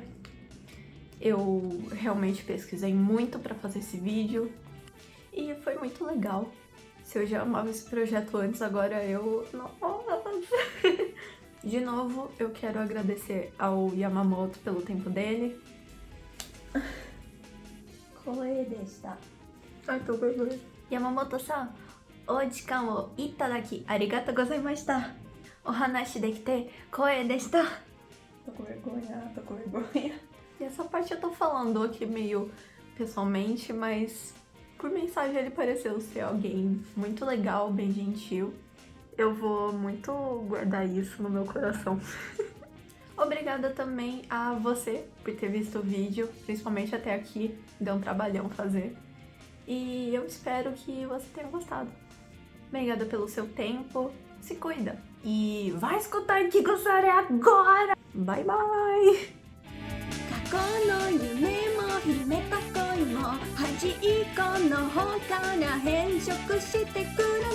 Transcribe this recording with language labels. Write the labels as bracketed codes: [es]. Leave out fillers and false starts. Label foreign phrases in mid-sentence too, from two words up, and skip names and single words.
[pt] Eu realmente pesquisei muito para fazer esse vídeo e foi muito legal. Se eu já amava esse projeto antes, agora eu... Nossa! De novo, eu quero agradecer ao Yamamoto pelo tempo dele. Ai, tô vergonha. [ja] 山本さん、お時間をいただきありがとうございました. お話しできて光栄でした. [pt] Tô com vergonha. E essa parte eu tô falando aqui meio pessoalmente, mas por mensagem ele pareceu ser alguém muito legal, bem gentil. Eu vou muito guardar isso no meu coração. Obrigada também a você por ter visto o vídeo, principalmente até aqui, deu um trabalhão fazer. E eu espero que você tenha gostado. Obrigada pelo seu tempo, se cuida. E vai escutar Kigusare agora! [en] Bye bye! [ja] 過去の夢も夢過去にも端っこの方から変色してく